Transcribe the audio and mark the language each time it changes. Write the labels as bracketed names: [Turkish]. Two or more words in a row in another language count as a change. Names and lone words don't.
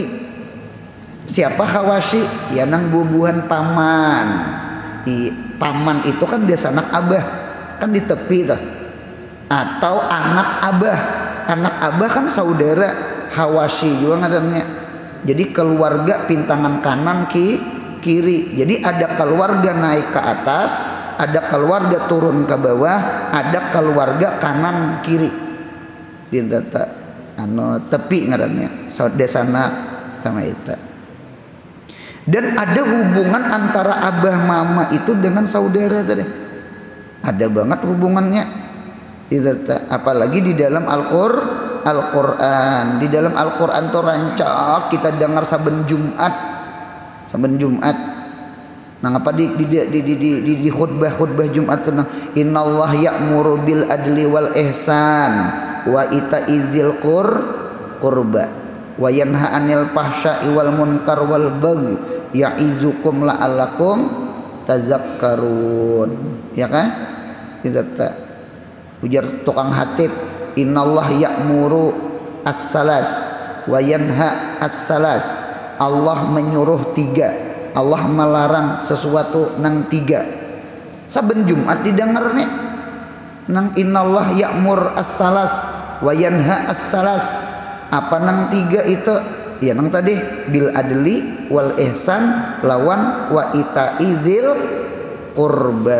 [Banjar] Siapa hawashi? Ya nang bubuhan paman. Paman itu kan biasa anak abah, kan di tepi tuh. Atau anak abah. Anak abah kan saudara, hawashi juga ngarannya. Jadi keluarga pintangan kanan kiri. Jadi ada keluarga naik ke atas, ada keluarga turun ke bawah, ada keluarga kanan kiri. Di tepi ngarannya, desana sama itu. Dan ada hubungan antara abah mama itu dengan saudara tadi. Ada banget hubungannya. Apalagi di dalam Al-Qur'an. Di dalam Al-Qur'an tuh rancak kita dengar saben Jumat. Nah, apa di khutbah Jumat itu, [Arabic] إن الله يأمر بالعدل والإحسان وإيتاء ذي القربى وينهى عن الفحشاء والمنكر والبغي يعظكم لعلكم تذكرون. [Banjar] Ya kan? Ujar tukang hatib, [Arabic] إن الله يأمر الثلاث وينهى الثلاث. [Banjar] Allah menyuruh 3, Allah melarang sesuatu nang 3. Saben Jumat didengarnya nang [Arabic] إن الله يأمر الثلاث وينهى الثلاث. [Banjar] Apa nang 3 itu? Ya nang tadi [Arabic] بالعدل والإحسان [Banjar] lawan [Arabic] وإيتاء ذي القربى.